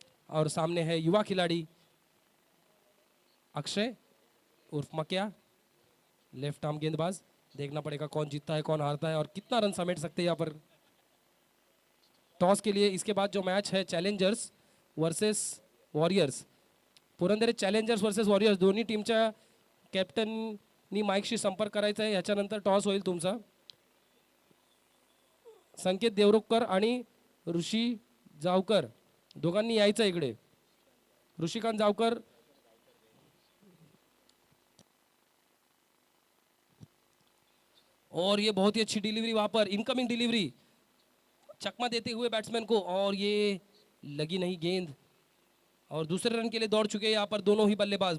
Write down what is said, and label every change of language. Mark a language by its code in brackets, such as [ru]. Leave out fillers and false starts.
[hi] और सामने है युवा खिलाड़ी अक्षय उर्फ मक्या, लेफ्ट आर्म गेंदबाज. देखना पड़ेगा कौन जीतता है कौन हारता है और कितना रन समेट सकते हैं यहाँ पर टॉस के लिए. इसके बाद जो मैच है challengers versus warriors. [mr] Purandar challengers versus warriors दोन्ही टीमच्या कॅप्टननी माईकशी संपर्क करायचा आहे. याच्यानंतर टॉस होईल तुमचा. संकेत देवरुखकर आणि ऋषी जावकर दोघांनी यायचं इकडे. [hi] ऋषिकांत जावकर और ये बहुत ही अच्छी डिलीवरी वहां पर, इनकमिंग डिलीवरी, चकमा देते हुए बैट्समैन को, और ये लगी नहीं गेंद और दूसरे रन के लिए दौड़ चुके हैं यहाँ पर दोनों ही बल्लेबाज.